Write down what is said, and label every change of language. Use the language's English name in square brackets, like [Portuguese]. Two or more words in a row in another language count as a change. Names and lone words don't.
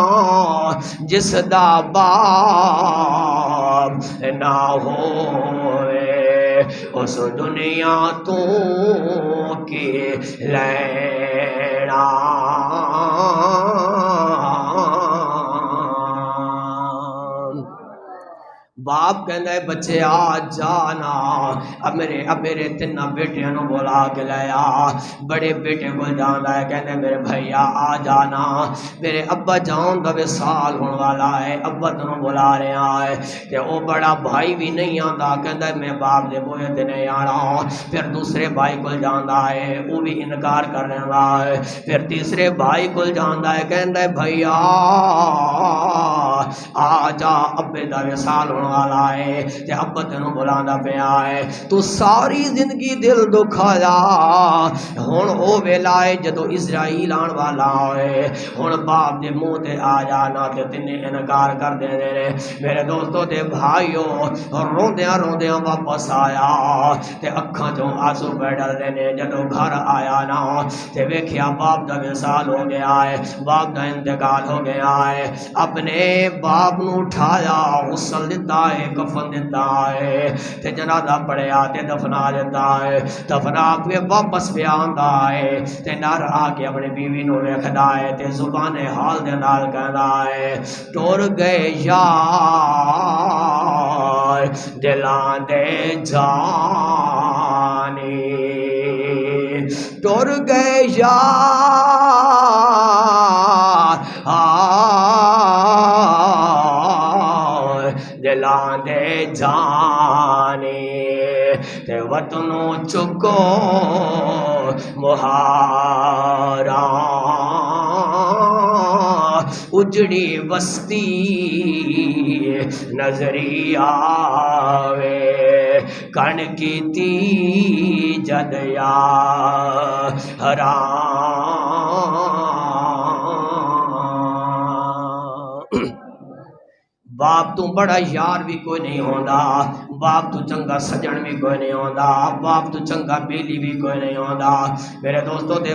[Punjabi] جس دا باپ نہ ہوئے اس دنیا تو کی لینا باپ کہندا ہے بچے آ جانا اب میرے تین بیٹیاں نو بلا کے لیا بڑے بیٹے کو جاندا ہے کہندے میرے بھائیا آ جانا میرے ابا جان دا وصال ہون والا ہے ابا تنوں بلا رہا ہے تے او بڑا بھائی بھی نہیں آندا کہندا ہے میں باپ دے بوئے تے نہیں آنا پھر دوسرے بھائی کو جاندا ہے وہ بھی انکار کر رہا ہے پھر تیسرے بھائی کو جاندا ہے کہندا ہے بھائیا آ جا ابے دا وصال ہون والا ہے تے ابا تینوں بلاندا پیا ہے تو ساری زندگی دل دکھایا ہن او ویلا ہے جدو اسرائیل آن والا ہے ہن باپ دے منہ تے آ جانا تے تینے انکار کر دے نے میرے دوستو تے بھائیو روندیاں روندیاں واپس آیا تے اکھاں چوں آنسو پہ ڈلدے نے جدو گھر آیا نا تے ویکھیا باپ دا وصال ہو گیا ہے باپ دا انتقال ہو گیا ہے اپنے باپ نو اٹھایا غسل دیتا ہے کفن دیتا ہے تے جنازہ پڑھیا تے دفنا دیتا ہے دفنا کے واپس پہ آندا ہے تے نر آ کے اپنی بیوی نو ویکھدا ہے تے زبان حال دے نال کہندا ہے ٹر گئے یار دلاں دے جانی ٹر گئے یار دلاں دے جانے تے وطنوں چکو مہاراں اجڑی بستی نظری آوے کن کیتی جد یا حرام باپ تو بڑا یار بھی کوئی نہیں ہوندا باپ تو چنگا سجن بھی کوئی نہیں ہوندا باپ تو چنگا بیلی بھی کوئی نہیں ہوندا میرے دوستو تے